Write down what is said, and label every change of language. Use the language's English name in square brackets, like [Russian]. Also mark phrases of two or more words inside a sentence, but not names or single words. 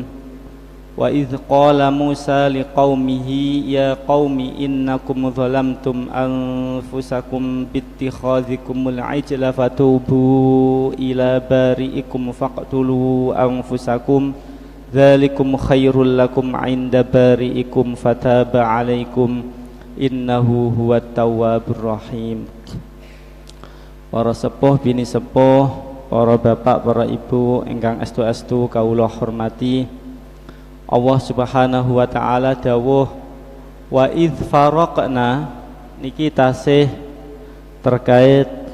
[Arabic] وإذ قال موسى لقومه يا قوم إنكم ظلمتم أنفسكم باتخاذكم العجل فتوبوا إلى بارئكم فاقتلوا أنفسكم ذلكم خير لكم عند بارئكم فتاب عليكم إنه هو التواب الرحيم. [Javanese] Para sepuh, bini sepuh, para bapak, para ibu ingkang estu-estu kawula hormati, Allah [Arabic] سبحانه وتعالى [Javanese] dawuh [Arabic] وإذ فرقنا [Javanese] niki tasih terkait